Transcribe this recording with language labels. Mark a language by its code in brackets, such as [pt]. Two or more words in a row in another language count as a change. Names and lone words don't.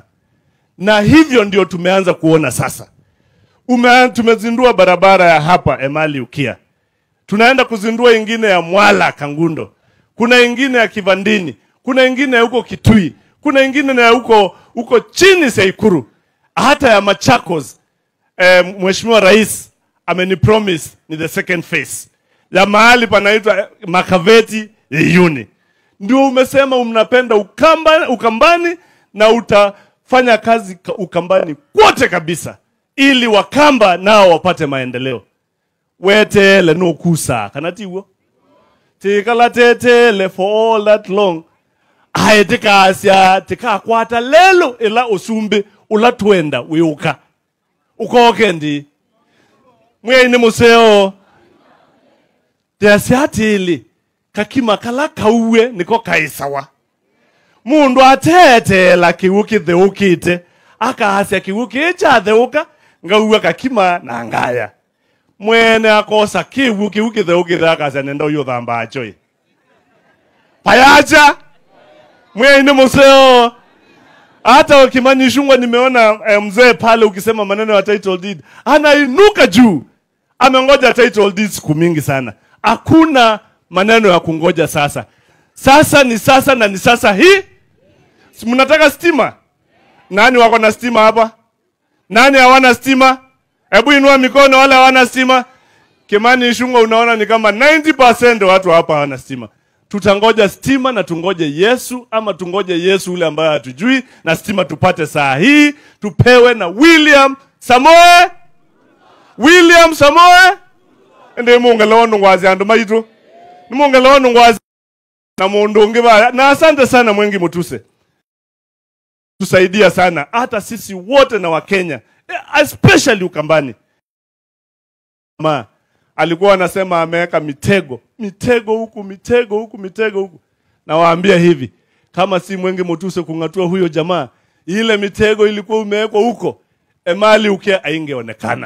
[sw] Na hivyo ndio tumeanza kuona sasa. Tumezindua barabara ya hapa Emali Ukia. Tunaenda kuzindua ingine ya Mwala Kangundo. Kuna ingine ya Kivandini. Kuna ingine ya huko Kitui. Kuna ingine ya huko chini Seikuru. Hata ya Machakos. Mheshimiwa Rais amenipromise ni [en] the second phase. [sw] Ya mahali panaitwa Makaveti Yuni. Ndio umesema mnapenda Ukambani na utafanya kazi Ukambani kwote kabisa. Ili Wakamba nao wapate maendeleo. [kam] Wetele no kusa. Kanatiwo? Tikala tetele [en] for all that long. [kam] Ae tika asya, tika kwata lelo ila usumbe ula tuenda weuka. Ukoke ndi. Mwe ni museo. Tiasiati ili. Kakima kala kauwe niko kaisawa. Mundu atete la kiwuki theukite. Aka asya kiwuki echa theuka. Ngauwe kakima na ngaya. Mwene akosa kiwuki theukite aka asya nenda uyo thamba achoi. Payacha. Mwe ni museo. [sw] Hata Kimani Ichung'wah nimeona mzee pale ukisema maneno ya title deed. Anainuka juu. Amengoja title deed siku mingi sana. Hakuna maneno ya kungoja sasa. Sasa ni sasa na ni sasa hii. Mnataka stima? Nani wako na stima hapa? Nani hawana stima? Hebu inua mikono wale hawana stima. Kimani Ichung'wah unaona ni kama 90% watu hapa hawana stima. Tutangoja stima na tungoje Yesu ama tungoje Yesu ule ambaye hatujui na stima tupate saa hii tupewe na William Samoei [kam] ende mungelo ndungwazi andu maitu ni mungelo ndungwazi na mundu ngiba [sw] na asante sana Mwengi Mutuse tusaidia sana hata sisi wote na Wakenya especially Ukambani. Alikuwa anasema ameweka mitego huku. Na waambia hivi, kama si Mwengi Mutuse kungatua huyo jamaa, ile mitego ilikuwa umewekwa huko, Emali Ukia aingeonekana.